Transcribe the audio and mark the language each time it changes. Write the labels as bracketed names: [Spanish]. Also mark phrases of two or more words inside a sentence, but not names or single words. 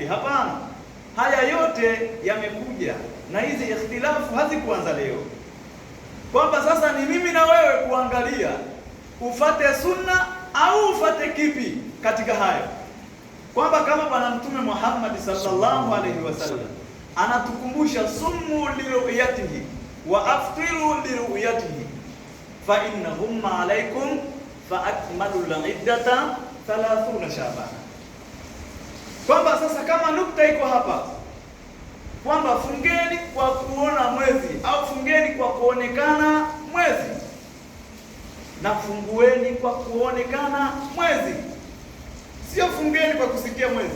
[Swahili] Hapana, haya yote yamekuja na hizi ikhtilafu hazikuanza leo, kwamba sasa ni mimi na wewe kuangalia ufate sunna au ufate kipi katika hayo, kwamba kama Bwana Mtume Muhammad [Arabic] صلى الله عليه [Swahili] wasallam anatukumbusha [Arabic] صوموا لرؤيته وأفطروا لرؤيته فإنهم عليكم فأكملوا العدة 30 شعبان, [Swahili] kwamba sasa kama nukta iko hapa kwamba fungeni kwa kuona mwezi au fungeni kwa kuonekana mwezi na fungueni kwa kuonekana mwezi, sio fungeni kwa kusikia mwezi.